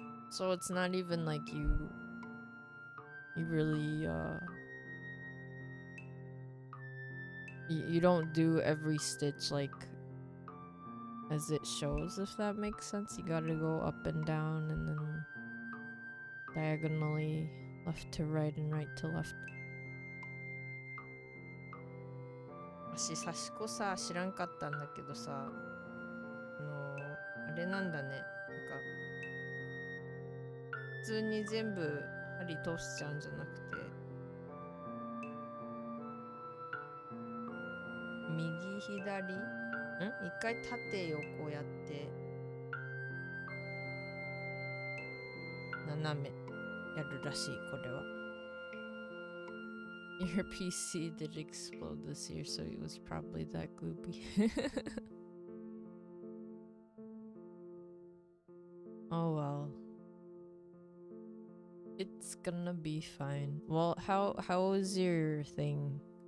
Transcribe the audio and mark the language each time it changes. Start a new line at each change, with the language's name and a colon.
English: So it's not even like you really you don't do every stitch like as it shows, if that makes sense. You gotta go up and down and then diagonally left to right and right to left.
Japanese: 私刺し子さ知らんかったんだけどさ、あれなんだね、なんか普通に全部針通しちゃうんじゃなくて、右左一回縦横やって斜めやるらしい、これは。
English: Your PC did explode this year, so it was probably that gloopy. Oh well. It's gonna be fine. Well, how was your thing?